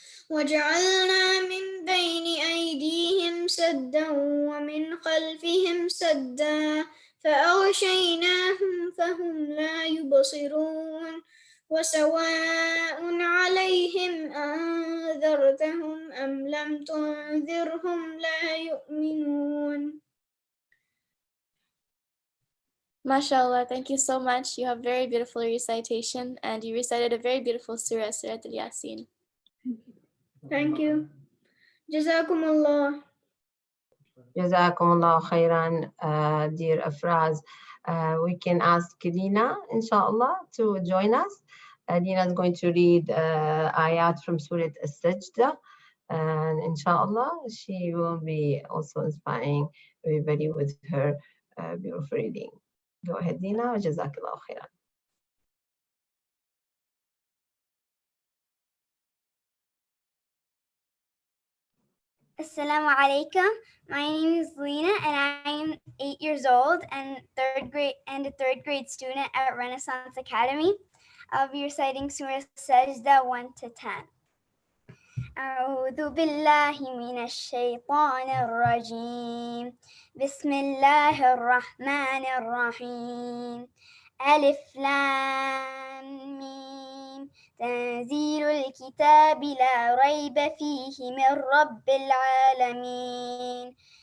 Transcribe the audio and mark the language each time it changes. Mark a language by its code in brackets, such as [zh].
[ar] وجعلنا من بين أيديهم سدا ومن خلفهم سدا فأغشيناهم فهم لا يبصرون وسواء عليهم أنذرتهم أم لم تنذرهم لا يؤمنون. [en] MashaAllah, thank you so much. You have very beautiful recitation and you recited a very beautiful surah, Surah Al-Yasin. Thank you. Jazakumullah. Jazakumullah khairan, dear Afraz. We can ask Dina, inshallah, to join us. Dina is going to read ayat from Surah As-Sajda. And inshallah, she will be also inspiring everybody with her beautiful reading. Go ahead, Dina. Jazakallah khairan. Assalamu alaikum. My name is Lena and I'm 8 years old and a third grade student at Renaissance Academy. I'll be reciting Surah Sajda 1 to 10. [ar] أعوذ بالله من الشيطان الرجيم. بسم الله الرحمن الرحيم. ألف لام ميم. تنزيل الكتاب لا ريب فيه من رب العالمين.